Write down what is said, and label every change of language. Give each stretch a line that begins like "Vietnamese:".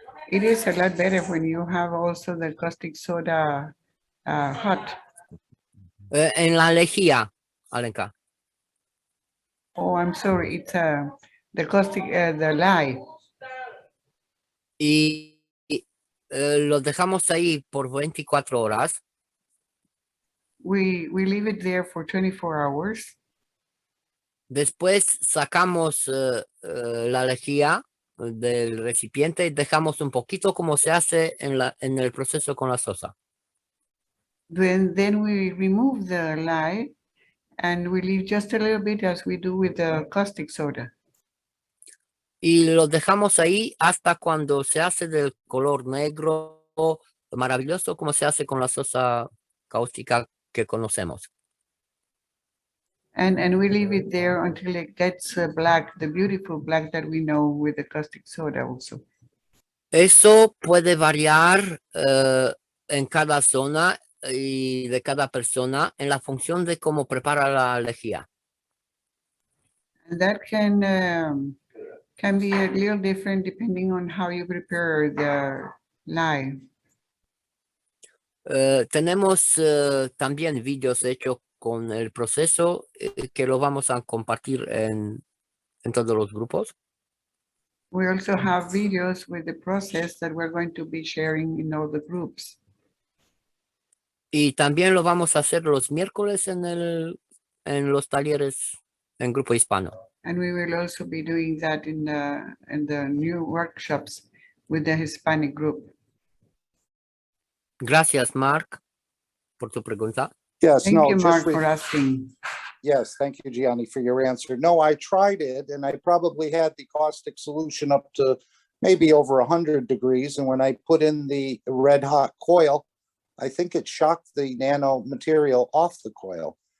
English: It is a lot better when you have also the caustic soda hot.
Spanish: En la lejía, Alenka.
English: Oh, I'm sorry, it's the caustic, the lye.
Spanish: Y lo dejamos ahí por 24 horas.
English: We leave it there for 24 hours.
Spanish: Después sacamos la lejía del recipiente y dejamos un poquito como se hace en el proceso con la sosa.
English: Then we remove the lye and we leave just a little bit as we do with the caustic soda.
Spanish: Y lo dejamos ahí hasta cuando se hace del color negro maravilloso como se hace con la sosa cáustica que conocemos.
English: And we leave it there until it gets black, the beautiful black that we know with the caustic soda also.
Spanish: Eso puede variar en cada zona y de cada persona en la función de cómo prepara la lejía.
English: And that can be a little different depending on how you prepare the lye.
Spanish: Tenemos también vídeos hechos con el proceso que lo vamos a compartir en todos los grupos.
English: We also have videos with the process that we're going to be sharing in all the groups.
Spanish: Y también lo vamos a hacer los miércoles en los talleres en Grupo Hispano.
English: And we will also be doing that in the new workshops with the Hispanic group.
Spanish: Gracias, Mark, por tu pregunta.
English: Yes, Thank no, you, just Mark, for asking. Yes, thank you, Gianni, for your answer. No, I tried it and I probably had the caustic solution up to maybe over 100 degrees. And when I put in the red hot coil, I think it shocked the nano material off the coil.